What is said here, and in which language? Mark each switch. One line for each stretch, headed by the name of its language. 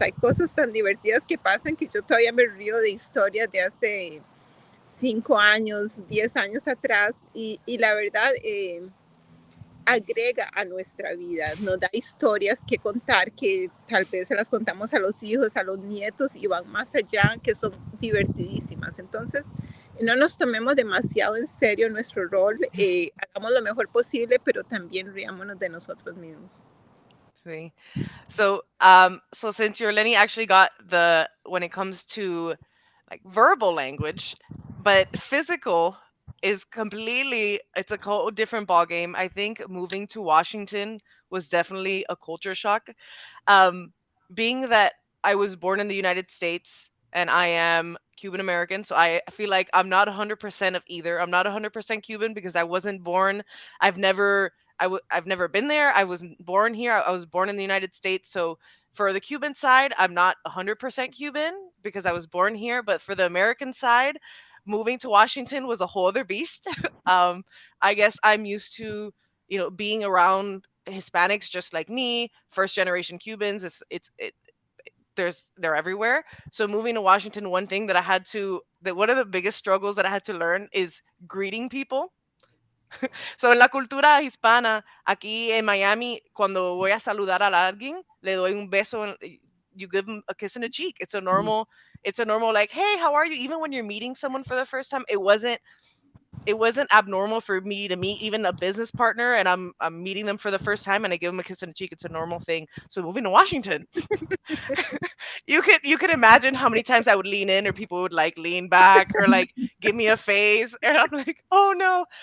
Spanish: Hay cosas tan divertidas que pasan que yo todavía me río de historias de hace 5 años, 10 años atrás, y la verdad agrega a nuestra vida, nos da historias que contar que tal vez se las contamos a los hijos, a los nietos y van más allá, que son divertidísimas. Entonces, no nos tomemos demasiado en serio nuestro rol, hagamos lo mejor posible, pero también riámonos de nosotros mismos.
English: See. So, so since your Lenny actually got the when it comes to like verbal language, but physical is completely it's a whole different ball game. I think moving to Washington was definitely a culture shock. Um, being that I was born in the United States and I am Cuban American, so I feel like I'm not 100% of either. I'm not 100% Cuban because I wasn't born. I've never I've never been there. I wasn't born here. I was born in the United States. So for the Cuban side, I'm not 100% Cuban because I was born here. But for the American side, moving to Washington was a whole other beast. um, I guess I'm used to, being around Hispanics just like me, first generation Cubans. They're everywhere. So moving to Washington, one thing that one of the biggest struggles that I had to learn is greeting people.
Spanish: So, en la cultura hispana, aquí en Miami, cuando voy a saludar a alguien, le doy un beso.
English: You give them a kiss in the cheek. It's a normal like, hey, how are you? Even when you're meeting someone for the first time, it wasn't abnormal for me to meet even a business partner and I'm meeting them for the first time and I give them a kiss on the cheek. It's a normal thing. So moving to Washington, you could imagine how many times I would lean in or people would like lean back or like give me a face and I'm like, oh no.